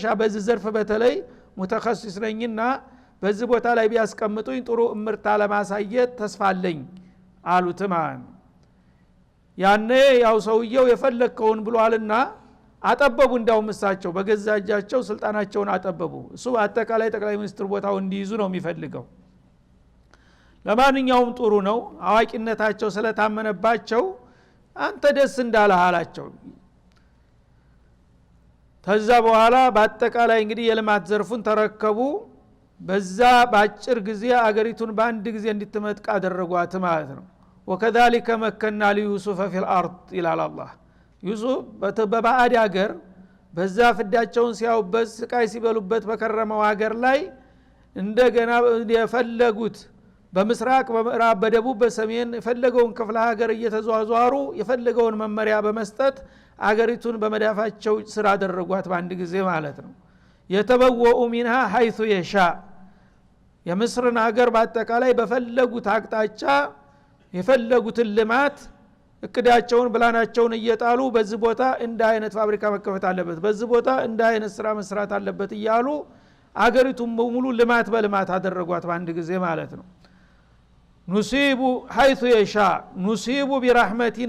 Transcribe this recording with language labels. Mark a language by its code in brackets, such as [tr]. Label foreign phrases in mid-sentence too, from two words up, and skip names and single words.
[am] በዚህ ዘርፍ በተለይ ሙተኸሲስ ነኝና በዚህ ቦታ ላይ ቢያስቀምጡኝ ጥሩ እምርታ ለማሳየት ተስፋለኝ አሉት ማለት ነው። ያኔ ያው ሰውየው የፈለከውን ብሏልና አጠበቡ። እንዳው ምሳቸው በገዛጃቸው ስልጣናቸውን አጠበቡ። እሱ አጠቃላይ ጠቅላይ ሚኒስትር ቦታው እንዲይዙ ነው የሚፈልገው። ለማንኛውም ጥሩ ነው አዋቂነታቸው ስለታመነባቸው አንተ ደስ እንዳለህ አላቸው። ከዛ በኋላ በአጠቃላይ እንግዲህ የልማት ዘርፉን ተረከቡ። በዛ በአጭር ጊዜ አገሪቱን በአንድ ጊዜ እንድትመጥቃ አደረጓት ማለት ነው። [ar] وكذلك مكنا ليوسف في الأرض [am] ይላል አላህ። ዩሱፍ በባዕድ ሀገር በዛ ፍዳቸውን ሲያውበት ስቃይ ሲበሉበት በከረመው ሀገር ላይ እንደገና የፈለጉት በምስራቅ በምዕራብ በደቡብ በሰሜን የፈለገውን ክፍለ ሀገር እየተዟዟሩ የፈለገውን መመሪያ በመስጠት አገሪቱን በመዳፋቸው ስራ አደረጓት በአንድ ጊዜ ማለት ነው። [ar] يتبوأ منها حيث يشاء [am] የምስርን ሀገር በአጠቃላይ በፈለጉት አቅጣጫ የፈለጉትን ልማት እቅዳቸውን ብላናቸውን እየጣሉ በዚህ ቦታ እንደ አይነት ፋብሪካ መከፈት አለበት፣ በዚህ ቦታ እንደ አይነት ስራ መስራት አለበት እያሉ አገሪቱን በሙሉ ልማት በልማት አደረጓት በአንድ ጊዜ ማለት ነው። [ar] نصيب حيث يشاء نصيب برحمتنا